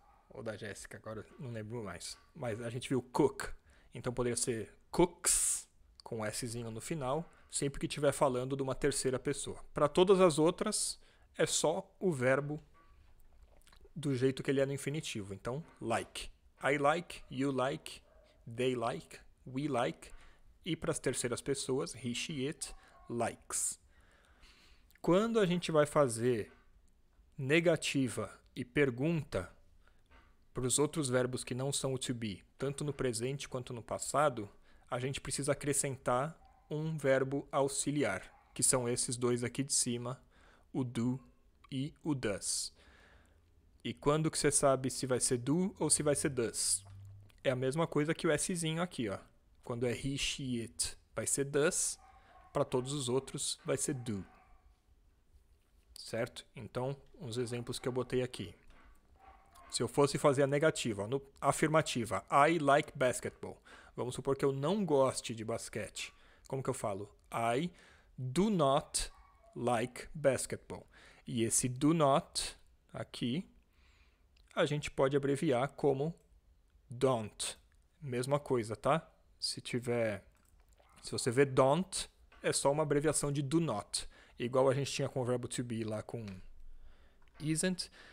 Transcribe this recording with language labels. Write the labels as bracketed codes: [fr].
[pt] Ou da Jéssica, agora não lembro mais. Mas a gente viu cook. Então poderia ser cooks, com Szinho no final, sempre que estiver falando de uma terceira pessoa. Para todas as outras, é só o verbo do jeito que ele é no infinitivo. Então, like. [en] I like, you like, they like, we like. [pt] E para as terceiras pessoas, [en] he, she, it, likes. [pt] Quando a gente vai fazer negativa e pergunta para os outros verbos que não são o to be, tanto no presente quanto no passado, a gente precisa acrescentar um verbo auxiliar, que são esses 2 aqui de cima, o do e o does. E quando que você sabe se vai ser do ou se vai ser does? É a mesma coisa que o Szinho aqui, ó. Quando é he, she, it, vai ser does. Para todos os outros, vai ser do. Certo? Então, uns exemplos que eu botei aqui. Se eu fosse fazer a negativa, a afirmativa, [en] I like basketball. [pt] Vamos supor que eu não goste de basquete. Como que eu falo? [en] I do not like basketball. [pt] E esse do not, aqui, a gente pode abreviar como don't. Mesma coisa, tá? Se você vê don't, é só uma abreviação de do not. Igual a gente tinha com o verbo to be lá com isn't.